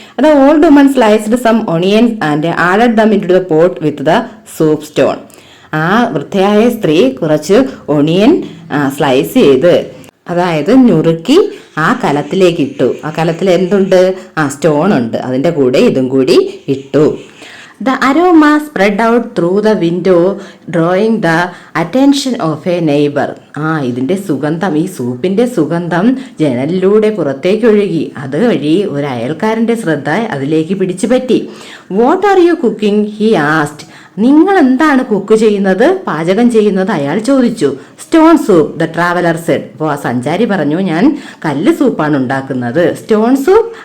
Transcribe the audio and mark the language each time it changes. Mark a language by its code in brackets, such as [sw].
[en] The old woman sliced some onions and added them into the pot with the soup stone. [ml] വൃദ്ധയായ സ്ത്രീ കുറച്ച് onion slice ചെയ്ത്, അതായത് നുറുക്കി ആ കലത്തിലേക്ക് ഇട്ടു. ആ കലത്തിൽ എന്തുണ്ട്? സ്റ്റോൺ ഉണ്ട്. അതിന്റെ കൂടെ ഇതും കൂടി ഇട്ടു. [en] The aroma spread out through the window, drawing the attention of a neighbor. [ml] ഇതിന്റെ സുഗന്ധം, ഈ സൂപ്പിന്റെ സുഗന്ധം ജനലിലൂടെ പുറത്തേക്ക് ഒഴുകി. അതുവഴി ഒരു അയൽക്കാരന്റെ ശ്രദ്ധ അതിലേക്ക് പിടിച്ചു പറ്റി. [en] What are you cooking? He asked. [ml] നിങ്ങൾ എന്താണ് കുക്ക് ചെയ്യുന്നത്, പാചകം ചെയ്യുന്നത്? അയാൾ ചോദിച്ചു. [en] Stone soup, the traveller said. [ml] അപ്പോൾ ആ സഞ്ചാരി പറഞ്ഞു, ഞാൻ കല്ല് സൂപ്പാണ് ഉണ്ടാക്കുന്നത്. Stone soup?